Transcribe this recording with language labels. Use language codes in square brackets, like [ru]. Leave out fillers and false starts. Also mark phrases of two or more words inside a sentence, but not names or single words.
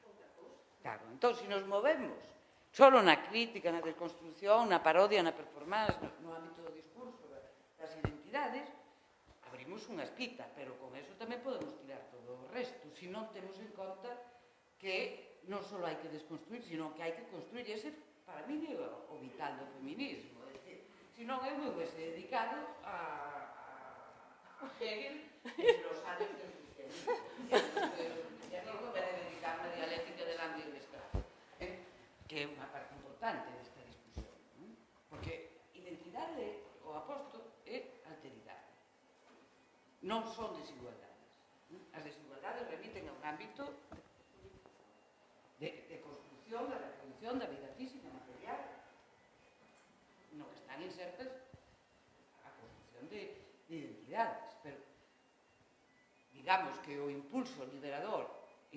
[gl] Claro, entón, se nos movemos só na crítica, na desconstrucción, na parodia, na performance, no ámbito do discurso das identidades, abrimos unha espita, pero [es] con eso [gl] tamén podemos tirar todo o resto, se non temos en conta que non só hai que desconstruir, sino que hai que construir, e ese, [es] para mí, [gl] é o vital do feminismo. Se non, eu me [es] hubiese dedicado a Hegel e los años del cristianismo. Ya digo que me he dedicado a la dialéctica del hambre y del estrago, [gl] que é unha parte importante desta discusión, porque identidade, o aposto, é alteridade. Non son desigualdades. As desigualdades remiten a un ámbito de construcción, da reproducción da vida física, material, no que están insertas a construcción de identidades, pero digamos que o impulso liberador e